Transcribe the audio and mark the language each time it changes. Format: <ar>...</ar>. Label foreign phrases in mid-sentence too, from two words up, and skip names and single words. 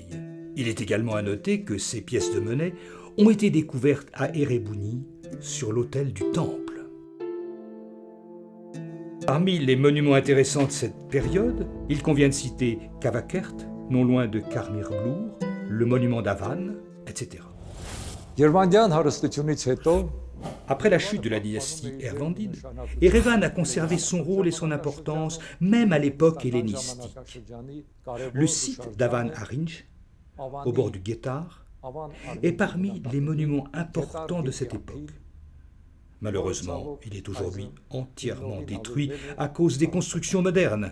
<fr>Il est également à noter que ces pièces de monnaie ont été découvertes à Erebuni, sur l'autel du temple. Parmi les monuments intéressants de cette période, il convient de citer Kavakert, non loin de Karmirblur, le monument d'Avan, etc.</fr> <hy>Երվանդյան հարստությունից հետո</hy> <fr>Après la chute de la dynastie Ervandide, Erevan a conservé son rôle et son importance même à l'époque hellénistique. Le site d'Avan Arinj, au bord du Guettar, est parmi les monuments importants de cette époque. Malheureusement, il est aujourd'hui entièrement détruit à cause des constructions modernes.</fr>